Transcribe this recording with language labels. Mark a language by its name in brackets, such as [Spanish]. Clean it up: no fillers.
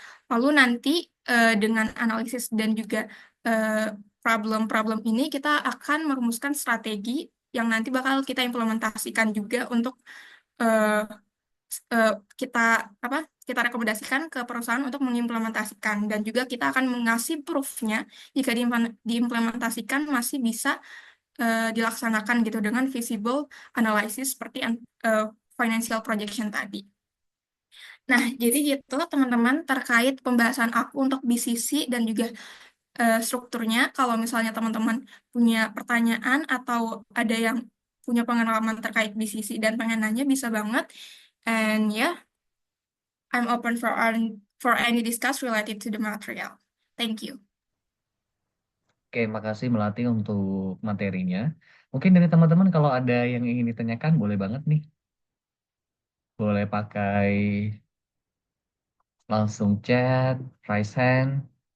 [Indonesian] Lalu nanti dengan analisis dan juga eh, problem-problem ini kita akan merumuskan strategi yang nanti bakal kita implementasikan juga untuk eh, eh, kita apa kita rekomendasikan ke perusahaan untuk mengimplementasikan dan juga kita akan mengasih proof-nya jika diimplementasikan masih bisa dilaksanakan gitu dengan visible analysis seperti financial projection tadi. Nah, jadi gitu teman-teman terkait pembahasan aku untuk BCC dan juga strukturnya. Kalau misalnya teman-teman punya pertanyaan atau ada yang punya pengalaman terkait BCC dan pengen nanya bisa banget. [English] And yeah, I'm open for any discuss related to the material. Thank you. [Indonesian] Oke, makasih Melati untuk materinya. Mungkin dari teman-teman kalau ada yang ingin ditanyakan, boleh banget nih. Boleh pakai langsung chat, raise hand.